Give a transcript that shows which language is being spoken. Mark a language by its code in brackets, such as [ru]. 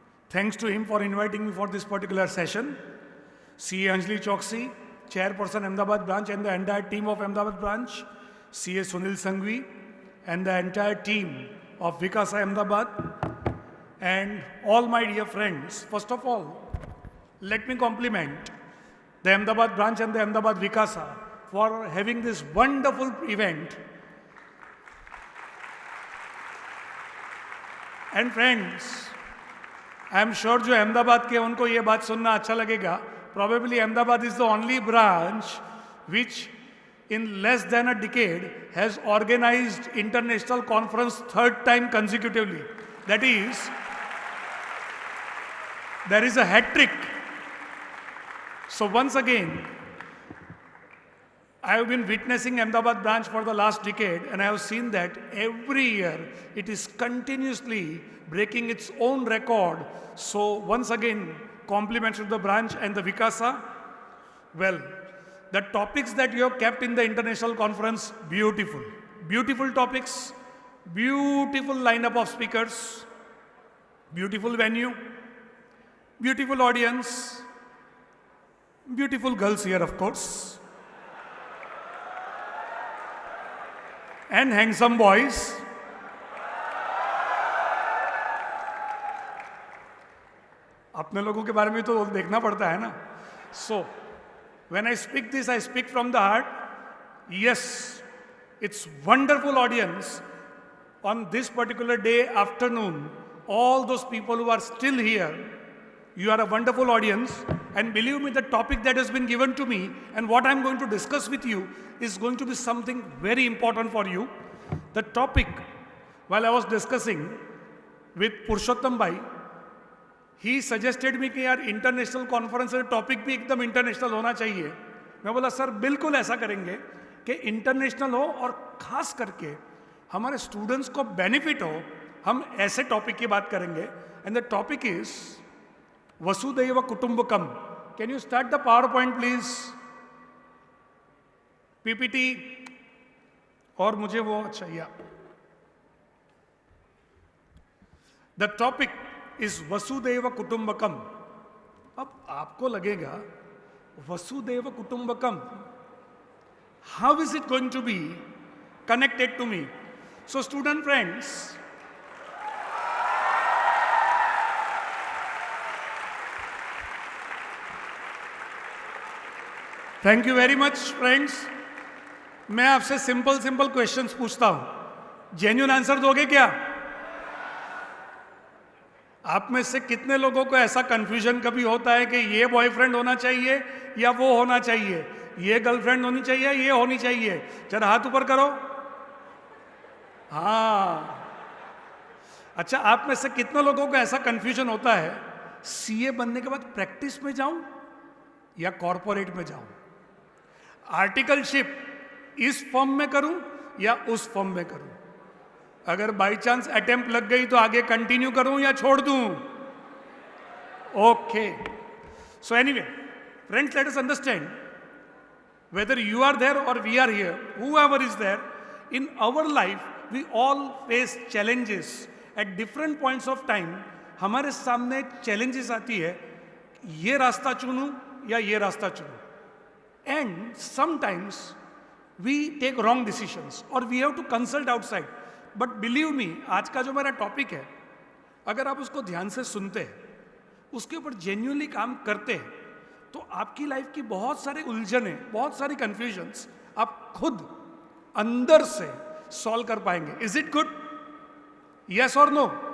[en] Thanks to him for inviting me for this particular session. CA Anjali Choksi, Chairperson Ahmedabad branch and the entire team of Ahmedabad branch, CA Sunil Sanghvi and the entire team of Vikasa Ahmedabad, and all my dear friends. First of all, let me compliment the Ahmedabad branch and the Ahmedabad Vikasa for having this wonderful event. And friends, I am sure [hi] जो अहमदाबाद के उनको ये बात सुनना अच्छा लगेगा. [en] Probably Ahmedabad is the only branch which in less than a decade has organized international conference third time consecutively. That is, there is a hat trick. So once again, I have been witnessing Ahmedabad branch for the last decade, and I have seen that every year it is continuously breaking its own record. So once again, compliments to the branch and the Vikasa. Well, the topics that you have kept in the international conference, beautiful. Beautiful topics, beautiful lineup of speakers, beautiful venue, beautiful audience, beautiful girls here, of course, and handsome boys. [hi] अपने लोगों के बारे में तो देखना पड़ता है ना. [en] So, when I speak this, I speak from the heart. Yes, it's wonderful audience on this particular day afternoon. All those people who are still here, you are a wonderful audience. And believe me, the topic that has been given to me and what I'm going to discuss with you is going to be something very important for you. The topic, while I was discussing with Purushottam Bhai, he suggested me [hi] कि यार international conference का topic भी एकदम international होना चाहिए. मैं बोला sir बिल्कुल ऐसा करेंगे कि इंटरनेशनल हो और खास करके हमारे स्टूडेंट्स को बेनिफिट हो. हम ऐसे टॉपिक की बात करेंगे. [en] And the topic is Vasudhaiva Kutumbakam. Can you start the power point please? [hi] PPT और मुझे वो चाहिए. [en] The topic is वसुदेव कुटुंबकम. [hi] अब आपको लगेगा [en] वसुदेव कुटुंबकम, how is it going to be connected to me? So student friends, thank you very much friends. [hi] मैं आपसे simple simple questions पूछता हूं, जेन्युइन आंसर दोगे क्या? आप में से कितने लोगों को ऐसा कंफ्यूजन कभी होता है कि ये बॉयफ्रेंड होना चाहिए या वो होना चाहिए, ये गर्लफ्रेंड होनी चाहिए, ये होनी चाहिए? जरा हाथ ऊपर करो. हाँ. अच्छा, आप में से कितने लोगों को ऐसा कंफ्यूजन होता है सीए बनने के बाद प्रैक्टिस में जाऊं या कॉर्पोरेट में जाऊं, आर्टिकलशिप इस फॉर्म में करूं या उस फॉर्म में करूं, अगर बाय चांस अटेम्प्ट लग गई तो आगे कंटिन्यू करूं या छोड़ दूं? Okay. [en] So anyway friends, let us understand whether you are there or we are here, whoever is there, in our life we all face challenges at different points of time. [hi] हमारे सामने challenges आती है, ये रास्ता चुनूं या ये रास्ता चुनूं, [en] and sometimes we take wrong decisions or we have to consult outside. But believe me, [hi] आज का जो मेरा टॉपिक है, अगर आप उसको ध्यान से सुनते हैं, उसके ऊपर जेन्युइनली काम करते हैं, तो आपकी लाइफ की बहुत सारे उलझने, बहुत सारी कंफ्यूजन्स आप खुद अंदर से सॉल्व कर पाएंगे. [en] Is it good? Yes [hi] और नो?